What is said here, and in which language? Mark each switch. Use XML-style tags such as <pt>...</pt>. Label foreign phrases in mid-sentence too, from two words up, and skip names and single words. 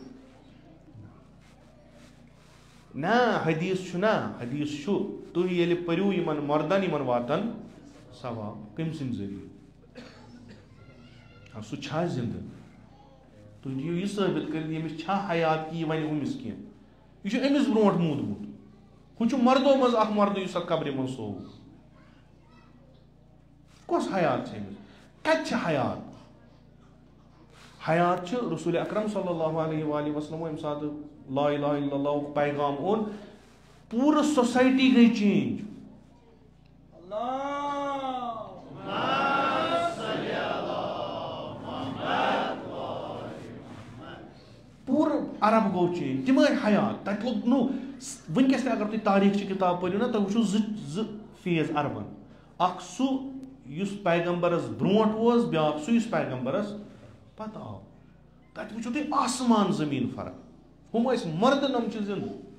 <ks>نہ حدیٖث چھُ نا حدیٖث چھُ تُہۍ ییٚلہِ پٔرِو یِمن مردن یِمن واتن ثواب کٔمۍ سٕنٛدِ ذٔریعہٕ سُہ چھا زِندٕ تُہۍ دِیِو یہِ ثٲبِت کٔرِتھ ییٚمِس چھا حیات کہِ یہِ وَنہِ ہُمِس کینٛہہ یہِ چھُ أمِس برونٛٹھ موٗدمُت ہُہ چھُ مردو منٛز اکھ مردٕ یُس اَتھ قبرِ منٛز سوو کۄس حیات چھِ أمِس کَتہِ چھِ حیات حیات چھِ رسول اکرم</ks> <ar>صلی اللہ علیہ وآلہ وسلم</ar> <ks>ییٚمہِ ساتہٕ</ks> <ar>لا الہ الا اللہُک</ar> <ks>پیغام اوٚن پوٗرٕ سوسایٹی گٔے چینج پوٗرٕ عرب گوٚو چینج تِم آیہِ حیات تَتہِ لوٚگ نوٚو وٕنکیٚس تہِ اگر تُہۍ تاریٖخچہِ کِتاب پٔرِو نا تُہۍ وٕچھِو زٕ فیز عربن اکھ سُہ یُس پیغمبرس برونٛٹھ اوس بیاکھ سُہ یُس پیغمبرس پتہٕ آو تَتہِ وٕچھِو تُہۍ آسمان زٔمیٖن فرق ہُم ٲسۍ مردٕ نم چھِ زِندٕ</ks>